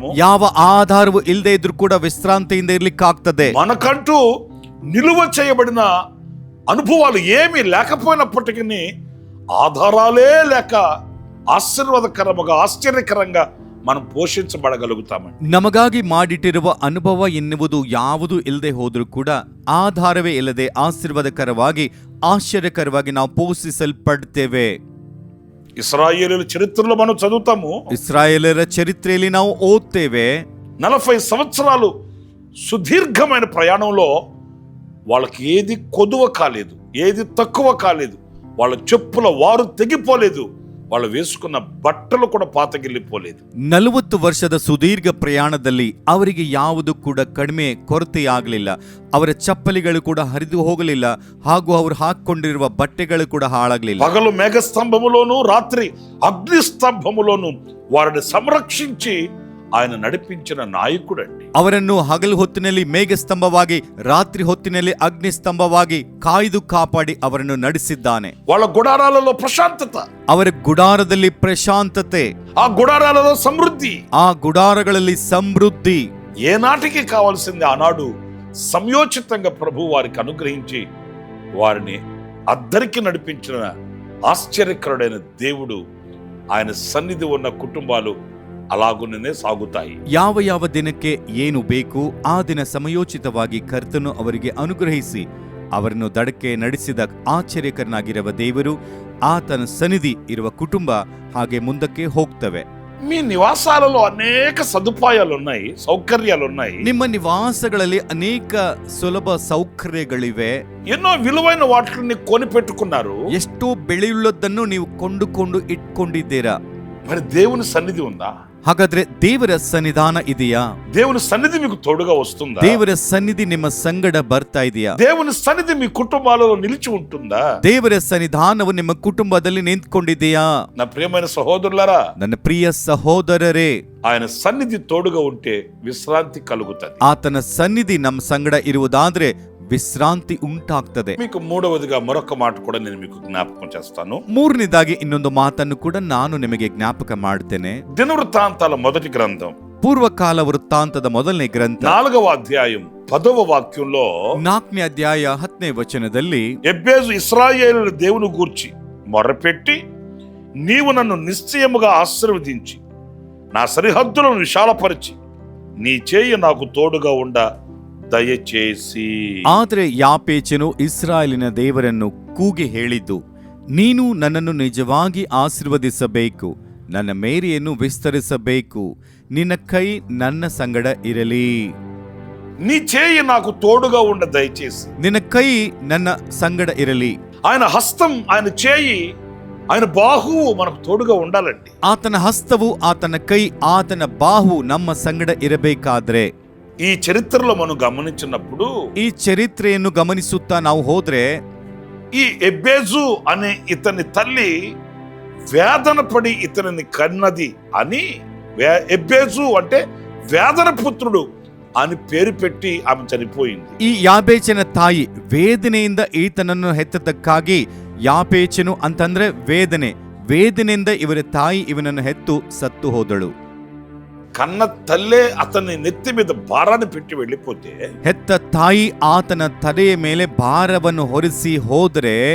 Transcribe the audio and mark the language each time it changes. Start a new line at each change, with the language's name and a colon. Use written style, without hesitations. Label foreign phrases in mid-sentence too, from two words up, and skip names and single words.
Kannada: ಯಾವ ಆಧಾರವು ಇಲ್ಲದೆ ಇದ್ರೂ ಕೂಡ ವಿಶ್ರಾಂತಿಯಿಂದ ಇರ್ಲಿಕ್ಕೆ ಆಗ್ತದೆ.
Telugu: మనకంటూ నిలువ చేయబడిన అనుభవాలు ఏమీ లేకపోయినప్పటికీ, ఆధారాలే లేక ఆశీర్వాదకరంగా, ఆశ్చర్యకరంగా మనం పోషించబడగలుగుతామండి.
Kannada: ನಮಗಾಗಿ ಮಾಡಿಟ್ಟಿರುವ ಅನುಭವ ಎನ್ನುವುದು ಯಾವುದು ಇಲ್ಲದೆ ಹೋದ್ರೂ ಕೂಡ, ಆಧಾರವೇ ಇಲ್ಲದೆ ಆಶೀರ್ವಾದಕರವಾಗಿ, ಆಶ್ಚರ್ಯಕರವಾಗಿ ನಾವು ಪೋಷಿಸಲ್ಪಡ್ತೇವೆ.
Telugu: ఇశ్రాయేలీయుల చరిత్రలో మనం చదువుతాము,
Kannada: ಇಸ್ರಾಯೇಲರ ಚರಿತ್ರೆಯಲ್ಲಿ ನಾವು ಓದ್ತೇವೆ,
Telugu: 40 సంవత్సరాలు సుదీర్ఘమైన ప్రయాణంలో వాళ్ళకి ఏది కొదువ కాలేదు, ఏది తక్కువ కాలేదు. వాళ్ళ చెప్పుల వారు తెగిపోలేదు, వాళ్ళు వేసుకున్న బట్టలు కూడా ಪಾತಗಿಲ್ಲಿపోలేదు.
Kannada: 40 ವರ್ಷದ ಸುದೀರ್ಘ ಪ್ರಯಾಣದಲ್ಲಿ ಅವರಿಗೆ ಯಾವುದು ಕೂಡ ಕಡಿಮೆ ಕೊರತೆಯಾಗಲಿಲ್ಲ. ಅವರ ಚಪ್ಪಲಿಗಳು ಕೂಡ ಹರಿದು ಹೋಗಲಿಲ್ಲ, ಹಾಗೂ ಅವರು ಹಾಕೊಂಡಿರುವ ಬಟ್ಟೆಗಳು ಕೂಡ ಹಾಳಾಗಲಿಲ್ಲ.
Telugu: పగలు మేఘస్తంభములోను, రాత్రి అగ్నిస్తంభములోను వారిని సంరక్షించి ఆయన నడిపించిన నాయకుడండి.
Kannada: ಅವರನ್ನು ಹಗಲು ಹೊತ್ತಿನಲ್ಲಿ ಮೇಘಸ್ತಂಭವಾಗಿ, ರಾತ್ರಿ ಹೊತ್ತಿನಲ್ಲಿ ಅಗ್ನಿಸ್ತಂಭವಾಗಿ ಕಾಯ್ದು ಕಾಪಾಡಿ ಅವರನ್ನು ನಡೆಸಿದ್ದಾನೆ.
Telugu: వాళ్ళ గుడారాలలో ప్రశాంతత,
Kannada: ಅವರ ಗುಡಾರದಲ್ಲಿ ಪ್ರಶಾಂತತೆ,
Telugu: ఆ గుడారాలలో సమృద్ధి,
Kannada: ಆ ಗುಡಾರಗಳಲ್ಲಿ ಸಮೃದ್ಧಿ.
Telugu: ఏనాటికి కావాల్సింది ఆనాడు సంయోచితంగా ప్రభు వారికి అనుగ్రహించి వారిని అద్దరికి నడిపించిన ఆశ్చర్యకరుడైన దేవుడు. ఆయన సన్నిధి ఉన్న కుటుంబాలు అలాగునే సాగుతాయి.
Kannada: ಯಾವ ಯಾವ ದಿನಕ್ಕೆ ಏನು ಬೇಕು ಆ ದಿನ ಸಮಯೋಚಿತವಾಗಿ ಕರ್ತನು ಅವರಿಗೆ ಅನುಗ್ರಹಿಸಿ ಅವರನ್ನು ದಡಕ್ಕೆ ನಡೆಸಿದ ಆಶ್ಚರ್ಯಕರನಾಗಿರುವ ದೇವರು, ಆತನ ಸನ್ನಿಧಿ ಇರುವ ಕುಟುಂಬ ಹಾಗೆ ಮುಂದಕ್ಕೆ ಹೋಗ್ತವೆ.
Telugu: మీ నివాసాలలో అనేక సదుపాయాలు ఉన్నాయి, సౌకర్యాలు ఉన్నాయి.
Kannada: ನಿಮ್ಮ నివాಸಗಳಲ್ಲಿ ಅನೇಕ ಸುಲಭ ಸೌಕರ್ಯಗಳಿವೆ.
Telugu: ఎన్నో విలువైన వాటిని కొని పెట్టుకున్నారు.
Kannada: ಎಷ್ಟೋ ಬೆಳೆಯುಳ್ಳದನ್ನು ನೀವು ಕೊಂಡುಕೊಂಡು ಇಟ್ಕೊಂಡಿದ್ದೀರಾ.
Telugu: మరి దేవుని సన్నిధి ఉందా?
Kannada: ಹಾಗಾದ್ರೆ ದೇವರ ಸನ್ನಿಧಾನ ಇದೆಯಾ?
Telugu: దేవుని సన్నిధి మీకు తోడుగా వస్తుందా?
Kannada: ದೇವರ ಸನ್ನಿಧಿ ನಿಮ್ಮ ಸಂಗಡ ಬರ್ತಾ ಇದೆಯಾ?
Telugu: దేవుని సన్నిధి మీ కుటుంబాలలో నిలిచి ఉంటుందా?
Kannada: ದೇವರ ಸನ್ನಿಧಾನವು ನಿಮ್ಮ ಕುಟುಂಬದಲ್ಲಿ ನಿಂತ್ಕೊಂಡಿದೆಯಾ?
Telugu: నా ప్రియమైన సహోదరులారా,
Kannada: ನನ್ನ ಪ್ರಿಯ ಸಹೋದರರೇ,
Telugu: ఆయన సన్నిధి తోడుగా ఉంటే విశ్రాంతి కలుగుతుంది.
Kannada: ಆತನ ಸನ್ನಿಧಿ ನಮ್ಮ ಸಂಗಡ ಇರುವುದಾದ್ರೆ ವಿಶ್ರಾಂತಿ ಉಂಟಾಗ್ತದೆ.
Telugu: మీకు మూడవదిగా మరొక మాట కూడా నేను మీకు జ్ఞాపకం చేస్తాను.
Kannada: ಮೂರನೇದಾಗಿ ಇನ್ನೊಂದು ಮಾತನ್ನು ಕೂಡ ನಾನು ನಿಮಗೆ ಜ್ಞಾಪಕ ಮಾಡ್ತೇನೆ.
Telugu: దినవృత్తాంతాల మొదటి గ్రంథం
Kannada: ಪೂರ್ವಕಾಲ ವೃತ್ತಾಂತದ ಮೊದಲನೇ ಗ್ರಂಥ
Telugu: 4వ అధ్యాయం 10వ వాక్యంలో
Kannada: 4ನೇ ಅಧ್ಯಾಯ 10ನೇ ವಚನದಲ್ಲಿ
Telugu: ఎబ్బేజు ఇశ్రాయేలు దేవుని గూర్చి మొరపెట్టి, నీవు నన్ను నిశ్చయముగా ఆశీర్వదించి నా సరిహద్దులను విశాలపరిచి నీ చేయి నాకు తోడుగా ఉండ ದಯచేసి.
Kannada: ಆದರೆ ಯಾಪೇಚನು ಇಸ್ರಾಯೇಲಿನ ದೇವರನ್ನು ಕೂಗಿ ಹೇಳಿದ್ದು, ನೀನು ನನ್ನನ್ನು ನಿಜವಾಗಿ ಆಶೀರ್ವದಿಸಬೇಕು, ನನ್ನ ಮೇರೆಯನ್ನು ವಿಸ್ತರಿಸಬೇಕು, ನಿನ್ನ ಕೈ ನನ್ನ ಸಂಗಡ ಇರಲಿ.
Telugu: నీ చేయి నాకు తోడుగా ఉండ దయచేసి.
Kannada: ನಿನ್ನ ಕೈ ನನ್ನ ಸಂಗಡ ಇರಲಿ.
Telugu: ఆయన హస్తం, ఆయన చేయి, ఆయన బాహువు మనకు తోడుగా ఉండాలండి.
Kannada: ಆತನ ಹಸ್ತವು, ಆತನ ಕೈ, ಆತನ ಬಾಹು ನಮ್ಮ ಸಂಗಡ ಇರಬೇಕಾದ್ರೆ,
Telugu: ఈ చరిత్రలో మనం గమనించినప్పుడు,
Kannada: ಈ ಚರಿತ್ರೆಯನ್ನು ಗಮನಿಸುತ್ತಾ ನಾವು ಹೋದ್ರೆ,
Telugu: ఈ ఎబ్బేజు అనే ఇతని తల్లి వేదన పడి ఇతనిని కన్నది అని, ఎబ్బేజు అంటే వేదన పుత్రుడు అని పేరు పెట్టి ఆమె చనిపోయింది.
Kannada: ಈ ಯಾಬೇಚನ ತಾಯಿ ವೇದನೆಯಿಂದ ಈತನನ್ನು ಹೆತ್ತದಕ್ಕಾಗಿ ಯಾಪೇಚನು ಅಂತಂದ್ರೆ ವೇದನೆಯಿಂದ ಇವರ ತಾಯಿ ಇವನನ್ನು ಹೆತ್ತು ಸತ್ತು ಹೋದಳು.
Telugu: కన్న తల్లే అతని నెత్తి మీద భారాన్ని పెట్టి వెళ్ళిపోతే,
Kannada: ಹೆತ್ತ ತಾಯಿ ಆತನ ತಲೆಯ ಮೇಲೆ ಭಾರವನ್ನು ಹೊರಿಸಿ ಹೋದರೆ,